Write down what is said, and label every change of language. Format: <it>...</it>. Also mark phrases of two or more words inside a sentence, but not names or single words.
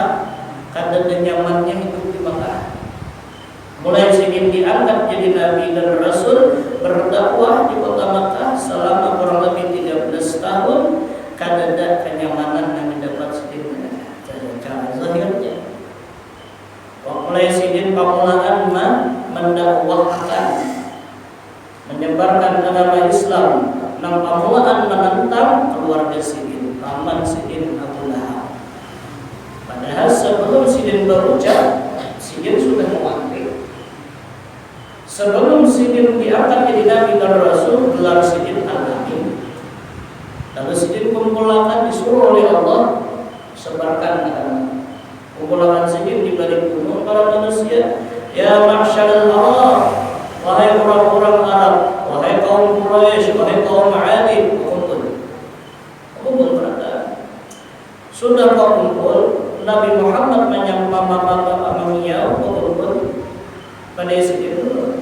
<id>Kadang nyamannya hidup di Mekah. Mulai sejak diangkat jadi nabi dan rasul berdakwah di kota Mekah selama kurang lebih 13 tahun. Kadang ada kenyamanan yang didapat sedikit cara zahirnya.</id> <bjn>Mulai Sidin pamulaan mendakwahkan, menyebarkan agama Islam. Nang pamulaan menentang keluarga Sidin, paman Sidin Abu Lahab.</bjn> <id>Padahal sebelum Sidin berucap, Sidin sudah mewakili. Sebelum Sidin diangkat jadi nabi dan rasul, gelar Sidin Al-Amin.</id> <bjn>Lalu Sidin kumpulkan disuruh oleh Allah sebarkan agama. Kumpulan Sidin di balik gunung para manusia.</bjn> <ar>يا معشر العرب,</ar> <id>wahai orang-orang Arab, wahai kaum Quraisy, wahai kaum Adi, kumpul berada. Sudah kau kumpul, Nabi Muhammad menyampaikan kumpul pada Sidin dulu.</id>